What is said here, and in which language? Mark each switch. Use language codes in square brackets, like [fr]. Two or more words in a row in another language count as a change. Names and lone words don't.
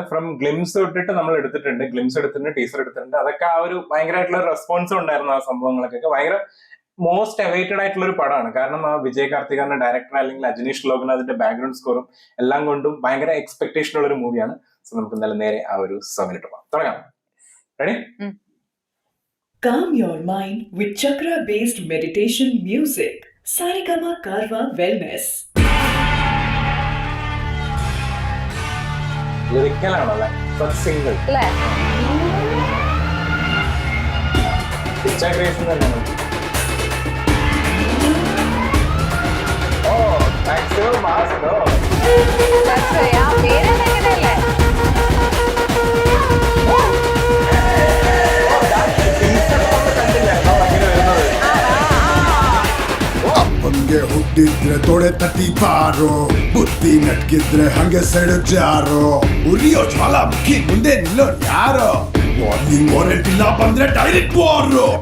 [en] from glimpse [ml] തൊട്ടിട്ട് നമ്മൾ എടുത്തിട്ടുണ്ട്, ഗ്ലിംസ് എടുത്തിട്ടുണ്ട്, ടീസർ എടുത്തിട്ടുണ്ട്. അതൊക്കെ ആ ഒരു ഭയങ്കരമായിട്ടുള്ള റെസ്പോൺസും ഉണ്ടായിരുന്നു. ആ സംഭവങ്ങൾക്കൊക്കെ ഭയങ്കര [en] most awaited [ml] ആയിട്ടുള്ള ഒരു പടമാണ്. കാരണം ആ വിജയ് കാർത്തികാന്റെ ഡയറക്ടർ അല്ലെങ്കിൽ അജനീഷ് ലോകനാഥിന്റെ [en] background scorum [ml] എല്ലാം കൊണ്ടും ഭയങ്കര എക്സ്പെക്ടേഷൻ ഉള്ള ഒരു മൂവിയാണ്. സോ നമുക്ക് എന്തായാലും നേരെ ആ ഒരു സോങ്ങിലിട്ട് പോകാം. തുടങ്ങാം. റെഡി? [en] Calm your mind with chakra-based meditation music. Saregama Karwa Wellness. [ml] ലിറിക്കലാണല്ലേ? സിംഗിൾ ക്രിയേഷൻ തന്നെയാണ്. [en] maximum mass [kn] ಅಪ್ಪಂಗೆ ಹುಟ್ಟಿದ್ರೆ ತೊಡೆ ತಟ್ಟಿ ಬಾರೋ, ಬುದ್ಧಿ ನಟ್ಕಿದ್ರೆ ಹಂಗೆ ಸೆಡು ಜಾರೋ, ಉರಿಯೋ ಜ್ವಾಲಾಮುಖಿ ಮುಂದೆ ನಿಲ್ಲೋರು ಯಾರೋ, [en] warning warrant [kn] ಇಲ್ಲ ಬಂದ್ರೆ [en] direct war.